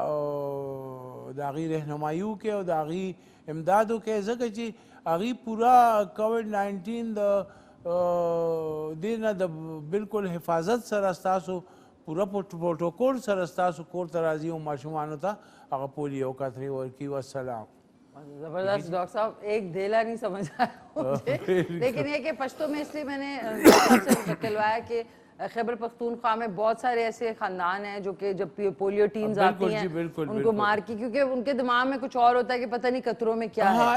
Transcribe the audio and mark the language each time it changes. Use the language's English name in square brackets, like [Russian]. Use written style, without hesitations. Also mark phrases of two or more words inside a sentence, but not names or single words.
[Pashto] د هغې رهنمایي وکړئ او د هغې امداد وکړئ ځکه چې هغې پوره کووډ 19 د دې نه د بالکل حفاظت سره ستاسو پوره پروټوکول سره ستاسو کور ته راځي او ماشومانو ته هغه پولیو قطرې ورکړي والسلام [Urdu] زبردست ڈاکٹر صاحب ایک دھیلا نہیں سمجھ آیا مجھے لیکن یہ کہ پشتو میں اسلیے میں نے نکلوایا کہ خیبر پختونخوا میں بہت سارے ایسے خاندان ہیں جو کہ جب پولیو ٹیمز آتی ہیں انکو مار کی کیونکہ انکے دماغ میں کچھ اور ہوتا ہے کہ پتا نہیں قطروں میں کیا ہے